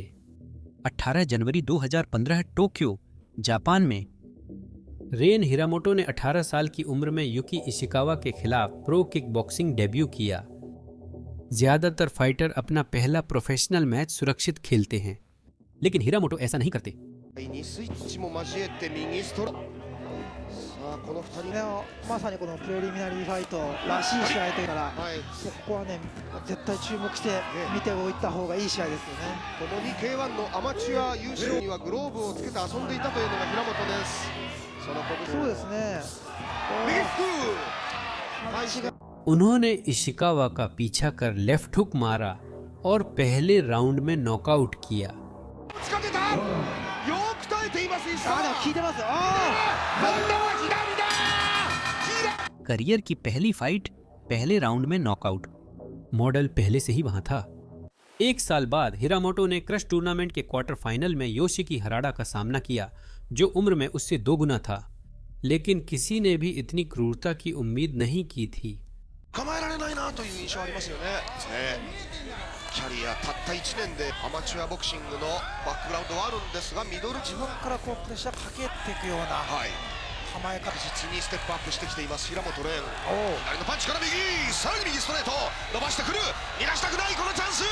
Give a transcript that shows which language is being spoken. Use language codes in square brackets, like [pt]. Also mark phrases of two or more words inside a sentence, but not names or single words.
[hi] 18 जनवरी 2015 टोक्यो, जापान में रेन हिरामोटो ने 18 साल की उम्र में युकी इशिकावा के खिलाफ [en] pro kick boxing debut [hi] किया। ज्यादातर फाइटर अपना पहला प्रोफेशनल मैच सुरक्षित खेलते हैं, लेकिन हिरामोटो ऐसा नहीं करते। [ja] この2人まさにこのプレリミナリーファイトらしい試合というから、ここはね絶対注目して見ておいた方がいい試合ですよね。共に K1 のアマチュア優勝にはグローブをつけて遊んでいたというのが平本です。そのそうですね。 [hi] उन्होंने इशिकावा का पीछा कर [en] left hook [hi] मारा और पहले राउंड में नॉकआउट किया। करियर की पहली फाइट पहले राउंड में नॉकआउट। मॉडल पहले से ही वहां था। एक साल बाद हिरामोटो ने क्रश टूर्नामेंट के [en] quarter final [hi] में योशिकी हराडा का सामना किया, जो उम्र में उससे 2 गुना था, लेकिन किसी ने भी इतनी क्रूरता की उम्मीद नहीं की थी। [ja] キャリアたった1年でアマチュアボクシングのバックグラウンドはあるんですが、ミドル自分からこうプレッシャーかけていくような構え方、実にステップアップしてきています平本蓮。左のパンチから右、さらに右ストレート伸ばしてくる、逃がしたくないこのチャンス。